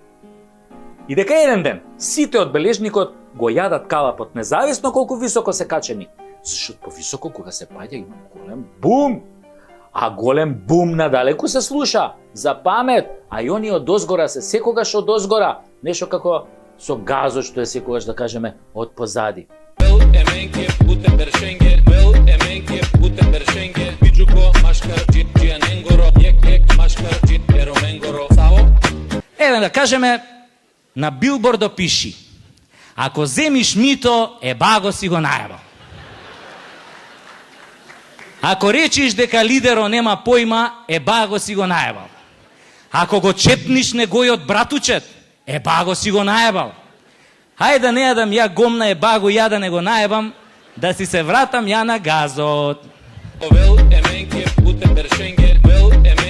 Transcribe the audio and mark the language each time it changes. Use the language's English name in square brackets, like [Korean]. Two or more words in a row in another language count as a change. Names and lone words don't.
[Macedonian] И дека еден ден сите од бележникот го јадат калапот, независно колку високо се качени. Зашто повисоко кога се паѓа има голем бум. А голем бум надалеку се слуша, за памет, а и они од озгора се секогаш од озгора, нешто како со газот што е секогаш, да кажеме, од позади. [Romany] Вел еменке путе бершенге, вел еменке путе бершенге, Биджуко машкар джианенгоро, ек машкар джиероменгоро. [Macedonian] Сао? Еве да кажеме, на билбордо пиши: ако земиш мито, баго си го најабал. Ако речиш дека лидеро нема појма, баго си го најабал. Ако го чепниш негојот братучет, баго си го најабал. Хајде да не јадам ја гомна баго, ја да не го најабам, да си се вратам ја на газот. [Romany] Вел еменке путе бершенге, вел